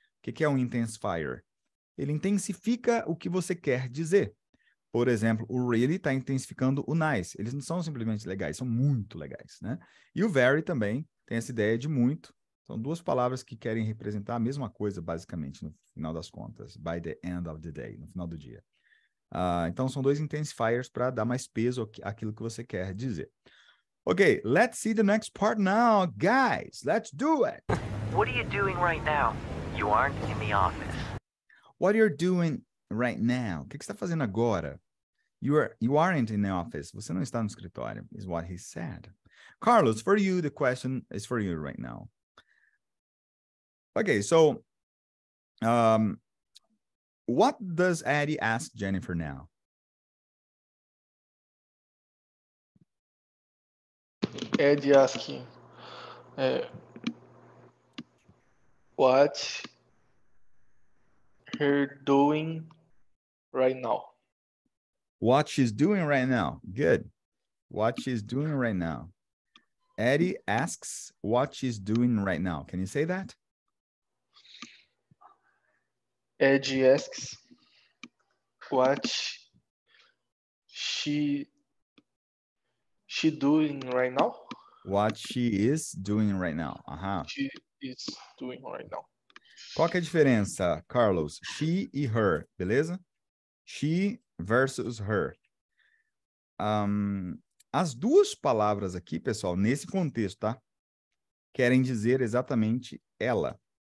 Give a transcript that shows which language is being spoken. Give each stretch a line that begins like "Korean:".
Portuguese: O que é um intensifier? Ele intensifica o que você quer dizer. Por exemplo, o really está intensificando o nice. Eles não são simplesmente legais, são muito legais, né? E o very também tem essa ideia de muito. São duas palavras que querem representar a mesma coisa, basicamente, no final das contas.
English: By the end of the day,
Portuguese: no final do dia. Então, são dois intensifiers para dar mais peso àquilo que você quer dizer.
English: Okay, let's see the next part now. Guys, let's do it. What are you doing right now? You aren't in the office. What you're doing right now?
Portuguese: O que você está fazendo agora?
English: You aren't in the office.
Portuguese: Você não está no escritório,
English: is what he said. Carlos, for you, the question is for you right now. Okay, so what does Eddie ask Jennifer now? Eddie asking, what her doing right now? What she's doing right now. Good. What she's doing right now. Eddie asks what she's doing right now. Can you say that? Eddie asks what she doing right now? What she is doing right now. She is doing right now.
Portuguese: Qual que é a diferença, Carlos? She e her, beleza?
English: She versus her.
Portuguese: As duas palavras aqui, pessoal, nesse contexto, tá? Querem dizer exatamente ela.